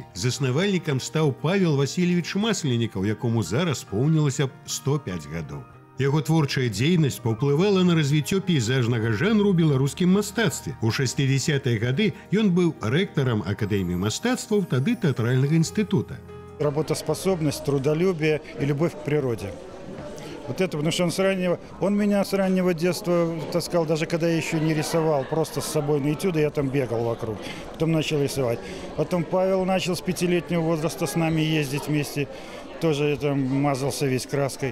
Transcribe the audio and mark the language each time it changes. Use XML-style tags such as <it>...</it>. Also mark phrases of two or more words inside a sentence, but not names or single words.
<be>Заснавальнікам стаў Павел Васильевич Масленікаў, якому зараз поўнілася б 105 гадоў. Яго творчая дзейнасць паўплывала на развіццё пейзажнага жанру ў беларускім мастацтве. У 60-е гады ён быў рэктарам Акадэміі мастацтваў, тады тэатральнага інстытута.</be> <ru>Работоспособность, трудолюбие и любовь к природе. Вот это, потому что он меня с раннего детства таскал, даже когда я еще не рисовал, просто с собой на этюды, я там бегал вокруг, потом начал рисовать. Потом Павел начал с 5-летнего возраста с нами ездить вместе, тоже там мазался весь краской.</ru>